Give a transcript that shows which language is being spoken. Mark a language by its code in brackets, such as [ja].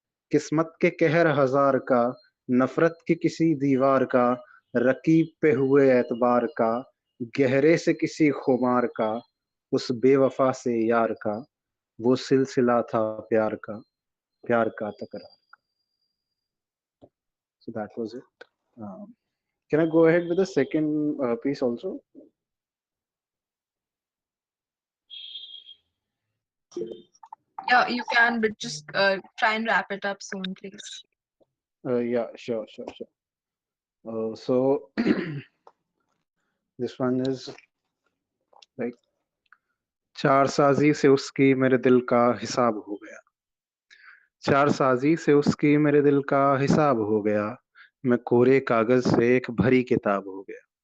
[hi] किस्मत के कहर हजार का, नफरत के किसी दीवार का, रकीब पे हुए एतबार का, गहरे से किसी खुमार का, उस बेवफा से यार का। वो सिलसिला था प्यार का तकरार का। [en] So that was it. Can I go ahead with the second piece also? Yeah, you can, but just try and wrap it up soon, please. Yeah, sure. So this one is like, [hi] चार साजी से उसकी मेरे दिल का हिसाब हो गया। चार साजी से उसकी मेरे दिल का हिसाब हो गया, मैं कोरे कागज से एक भरी किताब हो गया।